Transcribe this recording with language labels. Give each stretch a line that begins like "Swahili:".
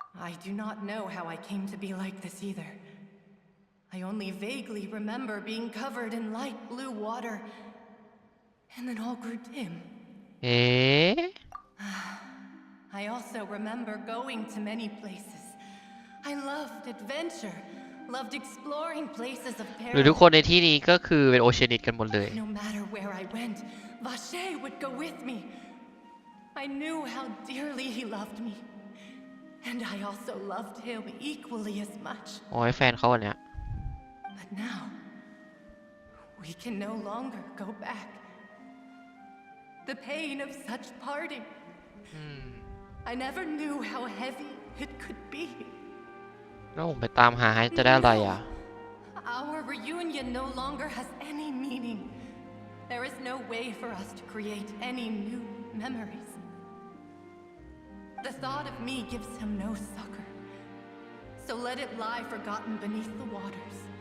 English: I do not know how I came to be like this either. I only vaguely remember being covered in light blue water, and then all grew dim. เฮ้ I also remember going to many places. I loved adventure, loved exploring places of
Thai: หรือทุก
English: peril.
Thai: คนในที่นี้ก็คือเป็นโอเชียนิตกันหมดเลย
English: No matter where I went, Vache would go with me. I knew how dearly he loved me, and I also loved him equally as much.
Thai: โอ้ยแฟนเขาอันเนี้ย
English: But now, We can no longer go back. The pain of such parting. I never knew how heavy it could be.
Thai: แล้วผมไปตามหาให้จะได้อะไรอ่ะ
English: Our reunion no longer has any meaning. There is no way for us to create any new memories. The thought of me gives him no succor. So let it lie forgotten beneath the waters.